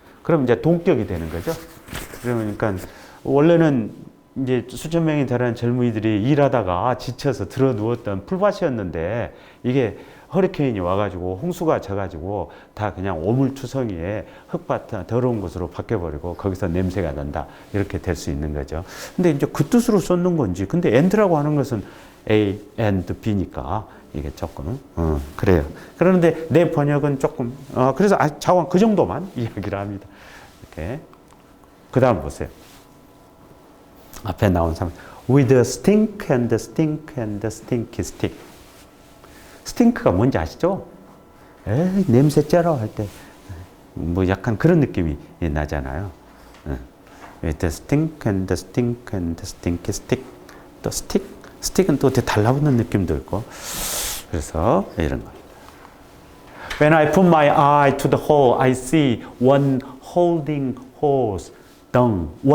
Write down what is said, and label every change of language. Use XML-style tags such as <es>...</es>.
<ko>그럼 이제 동격이 되는 거죠. 그러니까 원래는 이제 수천 명이 달하는 젊은이들이 일하다가 지쳐서 들어 누웠던 풀밭이었는데 이게 허리케인이 와가지고 홍수가 져가지고 다 그냥 오물투성이에 흙밭 더러운 곳으로 바뀌어버리고 거기서 냄새가 난다 이렇게 될 수 있는 거죠. 근데 이제 그 뜻으로 썼는 건지 근데 and라고 하는 것은 A and B니까 이게 조금 그래요. 그런데 내 번역은 조금 그래서 자원 그 정도만 이야기를 합니다. 이렇게 그 다음 보세요. 앞에 나온 사람</ko> <en>with a stink and a stink and a stinky stick.</en> <ko>스팅크가 뭔지 아시죠? 냄새 째러 할 때 뭐 약간 그런 느낌이 나잖아요.</ko> <en>with a stink and a stink and a stinky stick.</en> <ko>또 스틱은 또 되게 달라붙는 느낌도 있고 그래서 이런 거.</ko> <en>When I put my eye to the hole, I see one holding horse dung.</en>